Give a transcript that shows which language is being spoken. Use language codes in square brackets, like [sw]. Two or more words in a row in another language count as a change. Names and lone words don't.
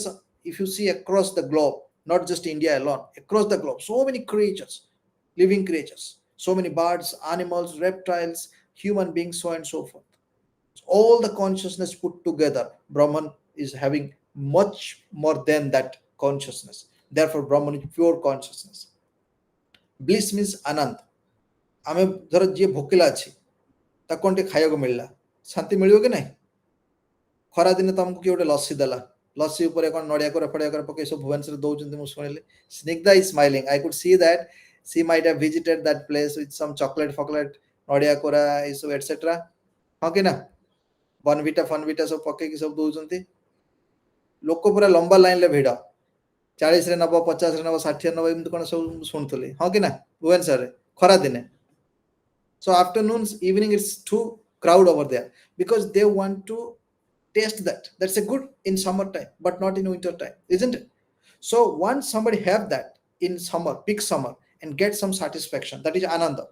[en] If you see across the globe, not just India alone, across the globe, so many creatures, living creatures, so many birds, animals, reptiles, human beings, so on and so forth. All the consciousness put together, Brahman is having much more than that consciousness. Therefore, Brahman is pure consciousness. Bliss means Anand. [or] ଆମେ ଧର ଯିଏ ଭୋକିଲା ଅଛି, ତାକୁ କ'ଣ ଟିକେ ଖାଇବାକୁ ମିଳିଲା, ଶାନ୍ତି ମିଳିବ କି ନାହିଁ? ଖରାଦିନେ ତମକୁ କିଏ ଗୋଟେ ଲସି ଦେଲା, ଲସି ଉପରେ କ'ଣ ନଡ଼ିଆ କୋରା ଫଡ଼ିଆ କୋରା ପକେଇ ସବୁ ଭୁବନେଶ୍ୱରରେ ଦଉଛନ୍ତି, ମୁଁ ଶୁଣିଲି। [en] Snigdha is smiling. I could see that she might have visited that place with some chocolate, [or] ନଡ଼ିଆ କୋରା ଏସବୁ etc. ହଁ କି ନା? ବନଭିଟା ଫନଭିଟା ସବୁ ପକେଇକି ସବୁ ଦଉଛନ୍ତି। ଲୋକ ପୁରା ଲମ୍ବା ଲାଇନରେ ଭିଡ଼, 40ରେ ନେବ, 50ରେ ନେବ, 60ରେ ନେବ, ଏମିତି କ'ଣ ସବୁ ଶୁଣୁଥିଲି। ହଁ କି ନା? ଭୁବନେଶ୍ୱରରେ ଖରା ଦିନେ। [en] So afternoons, evening, it's too crowd over there because they want to taste that. That's a good in summertime, but not in winter time, isn't it? So once somebody have that in summer, peak summer, and get some satisfaction, that is ananda.